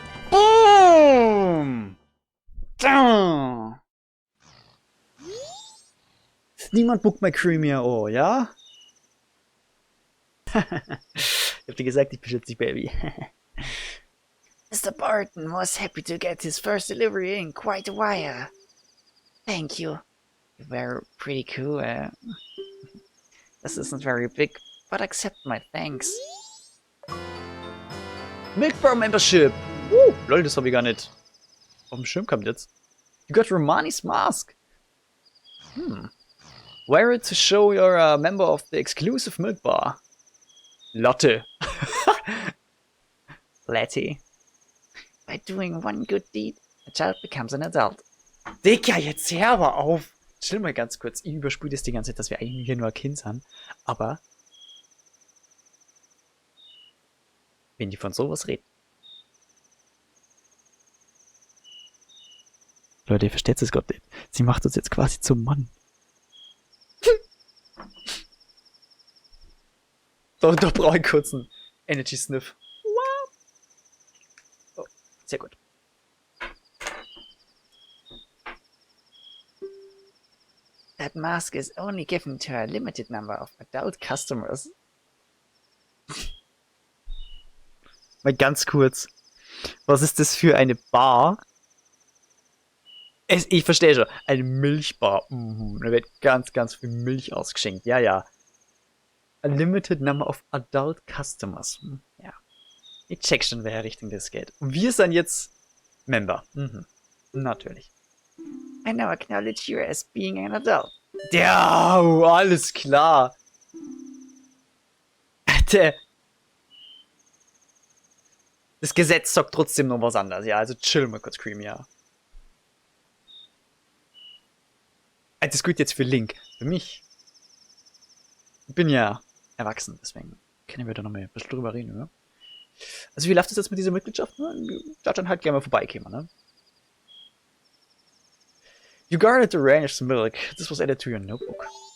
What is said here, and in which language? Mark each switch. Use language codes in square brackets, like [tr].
[de] Boom! Da! Niemand buckt mein Creamier Ohr, ja? Ich hab dir gesagt, ich beschütze dich, Baby. [en] Mr. Barton was happy to get his first delivery in quite a while. Thank you. You were pretty cool. This isn't very big, but accept my thanks. Milkbar Membership! [de] Lol, das hab ich gar nicht auf dem Schirm gehabt jetzt. [en] You got Romani's mask! Wear it to show you're a member of the exclusive milk bar. Lotte. Letty. By doing one good deed, a child becomes an adult. [de] Digga, jetzt hör aber auf! Chill mal ganz kurz. Ich überspüle das die ganze Zeit, dass wir eigentlich hier nur ein Kind sind. Aber wenn die von sowas reden. Leute, ihr versteht es gerade nicht. Sie macht uns jetzt quasi zum Mann. Da brauche ich kurz einen Energy Sniff. Oh, sehr gut. [en] That mask is only given to a limited number of adult customers. [de] Mal ganz kurz. Was ist das für eine Bar? Ich verstehe schon. Eine Milchbar. Da wird ganz, ganz viel Milch ausgeschenkt. Ja, ja. [en] A limited number of adult customers. [de] Ja. Ich check schon, welche Richtung das geht. Und wir sind jetzt Member. Natürlich. [en] I now acknowledge you as being an adult. [de] Ja, alles klar. Das Gesetz sagt trotzdem noch was anderes. Ja, also chill mal kurz, Cream, ja. Das gilt jetzt für Link. Für mich. Ich bin ja erwachsen, deswegen können wir da noch mal ein bisschen drüber reden, oder? Also wie läuft das jetzt mit dieser Mitgliedschaft? Da dann halt gerne mal vorbeikommen, ne? [en] You guarded the ranch's milk. This was added to your notebook.